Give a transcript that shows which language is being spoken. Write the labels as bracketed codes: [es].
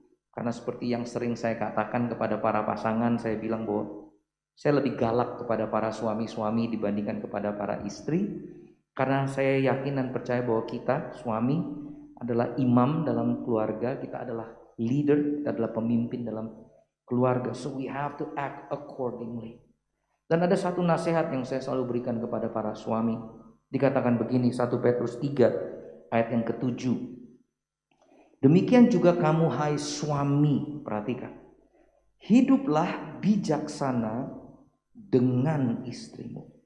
[id] Karena seperti yang sering saya katakan kepada para pasangan, saya bilang bahwa saya lebih galak kepada para suami-suami dibandingkan kepada para istri. Karena saya yakin dan percaya bahwa kita, suami, adalah imam dalam keluarga, kita adalah leader, kita adalah pemimpin dalam keluarga. [en] So we have to act accordingly. [id] Dan ada satu nasihat yang saya selalu berikan kepada para suami. Dikatakan begini, 1 Petrus 3 ayat yang ke-7. Demikian juga kamu hai suami, perhatikan. Hiduplah bijaksana dengan istrimu.